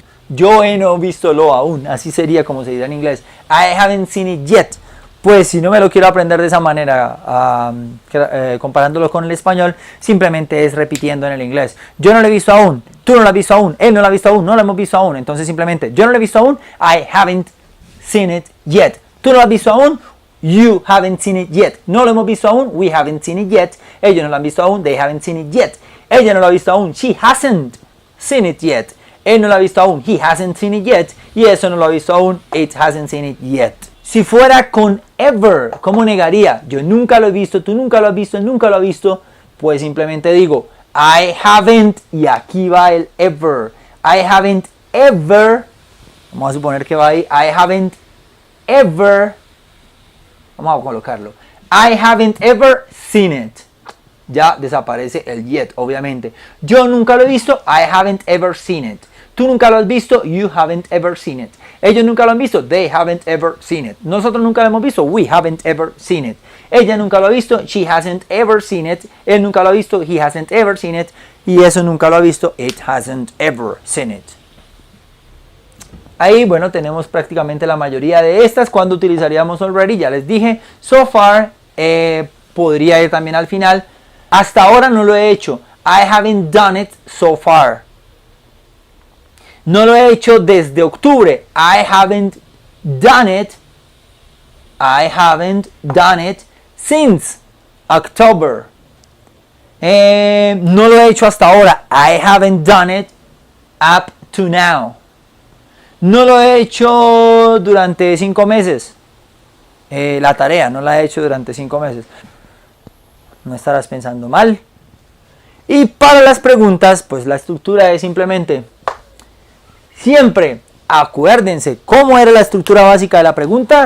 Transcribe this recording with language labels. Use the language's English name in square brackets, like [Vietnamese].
[Spanish] Yo he no visto lo aún, así sería como se diría en inglés. [English] I haven't seen it yet. [Spanish] Pues si no me lo quiero aprender de esa manera, comparándolo con el español, simplemente es repitiendo en el inglés. Yo no lo he visto aún, tú no lo has visto aún, él no lo ha visto aún, no lo hemos visto aún. Entonces simplemente, yo no lo he visto aún, [English] I haven't seen it yet. [Spanish] Tú no lo has visto aún, [English] you haven't seen it yet. [Spanish] No lo hemos visto aún, [English] we haven't seen it yet. [Spanish] Ellos no lo han visto aún, [English] they haven't seen it yet. [Spanish] Ella no lo ha visto aún, [English] she hasn't seen it yet. [Spanish] Él no lo ha visto aún, [English] he hasn't seen it yet. [Spanish] Y eso no lo ha visto aún, [English] it hasn't seen it yet. [Spanish] Si fuera con ever, ¿cómo negaría? Yo nunca lo he visto, tú nunca lo has visto, él nunca lo ha visto. Pues simplemente digo, [English] I haven't, [Spanish] y aquí va el ever. [English] I haven't ever, [Spanish] vamos a suponer que va ahí, [English] I haven't ever, [Spanish] vamos a colocarlo, [English] I haven't ever seen it. [Spanish] Ya desaparece el yet, obviamente. Yo nunca lo he visto, [English] I haven't ever seen it. [Spanish] Tú nunca lo has visto, [English] you haven't ever seen it. [Spanish] Ellos nunca lo han visto, [English] they haven't ever seen it. [Spanish] Nosotros nunca lo hemos visto, [English] we haven't ever seen it. [Spanish] Ella nunca lo ha visto, [English] she hasn't ever seen it. [Spanish] Él nunca lo ha visto, [English] he hasn't ever seen it. [Spanish] Y eso nunca lo ha visto, [English] it hasn't ever seen it. [Spanish] Ahí, bueno, tenemos prácticamente la mayoría de estas. Cuando utilizaríamos already, ya les dije. So far, podría ir también al final. Hasta ahora no lo he hecho. [English] I haven't done it so far. [Spanish] No lo he hecho desde octubre. [English] I haven't done it. I haven't done it since October. [Spanish] No lo he hecho hasta ahora. [English] I haven't done it up to now. [Spanish] No lo he hecho durante 5 meses. La tarea no la he hecho durante 5 meses. No estarás pensando mal. Y para las preguntas, pues la estructura es simplemente, siempre acuérdense cómo era la estructura básica de la pregunta.